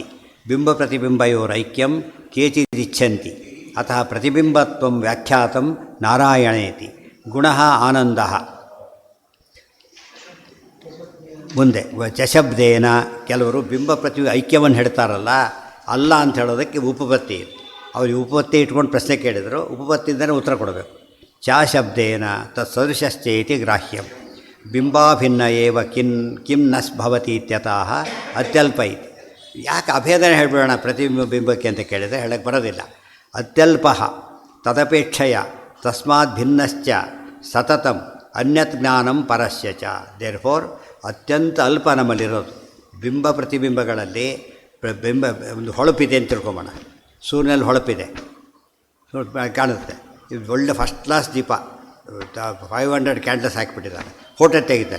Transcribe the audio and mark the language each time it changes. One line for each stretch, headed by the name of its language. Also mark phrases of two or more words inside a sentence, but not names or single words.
Sanskrit: ಬಿಂಬ ಪ್ರತಿಬಿಂಬಯೋರೈಕ್ಯಂ ಕೇಚಿದಿಚ್ಛಂತಿ ಅತಃ ಪ್ರತಿಬಿಂಬತ್ವಂ ವ್ಯಾಖ್ಯಾತಂ ನಾರಾಯಣೇತಿ. ಗುಣಃ ಆನಂದಃ.
Kannada: ಮುಂದೆ ಚಶಬ್ದೇನ ಕೆಲವರು ಬಿಂಬ ಪ್ರತಿ ಐಕ್ಯವನ್ನು ಹೇಳ್ತಾರಲ್ಲ, ಅಲ್ಲ ಅಂತ ಹೇಳೋದಕ್ಕೆ ಉಪಪತ್ತಿ. ಅವ್ರಿಗೆ ಉಪಪತ್ತಿ ಇಟ್ಕೊಂಡು ಪ್ರಶ್ನೆ ಕೇಳಿದರು, ಉಪಪತ್ತಿಯಿಂದಲೇ ಉತ್ತರ ಕೊಡಬೇಕು.
Sanskrit: ಚ ಶಬ್ದೇನ ತತ್ಸದೃಶಶ್ಚೇತಿ ಗ್ರಾಹ್ಯಂ. ಬಿಂಬಾಭಿನ್ನ ಏವ ಕಿಂ ನಸ್ ಭವತಿ ಇತ್ಯತಃ ಅತ್ಯಲ್ಪ ಇತಿ.
Kannada: ಯಾಕೆ ಅಭೇದನೆ ಹೇಳ್ಬಿಡೋಣ ಪ್ರತಿಬಿಂಬಕ್ಕೆ ಅಂತ ಕೇಳಿದರೆ ಹೇಳಕ್ಕೆ ಬರೋದಿಲ್ಲ.
Sanskrit: ಅತ್ಯಲ್ಪ ತದಪೇಕ್ಷೆಯ ತಸ್ಮಾತ್ ಭಿನ್ನಶ್ಚ ಸತತಂ ಅನ್ಯತ್ ಜ್ಞಾನಂ ಪರಸ್ಯ ಚ.
Kannada: ದೇರ್ಫೋರ್ ಅತ್ಯಂತ ಅಲ್ಪ ನಮ್ಮಲ್ಲಿರೋದು. ಬಿಂಬ ಪ್ರತಿಬಿಂಬಗಳಲ್ಲಿ ಬಿಂಬ ಒಂದು ಹೊಳಪಿದೆ ಅಂತ ತಿಳ್ಕೊಂಬೋಣ. ಸೂರ್ಯನಲ್ಲಿ ಹೊಳಪಿದೆ ಕಾಣುತ್ತೆ. ಇದು ಒಳ್ಳೆ
English: first class
Kannada: ದೀಪ 500 ಕ್ಯಾಂಡಲ್ಸ್ ಹಾಕಿಬಿಟ್ಟಿದ್ದಾರೆ. ಫೋಟೋ ತೆಗಿತಾರೆ.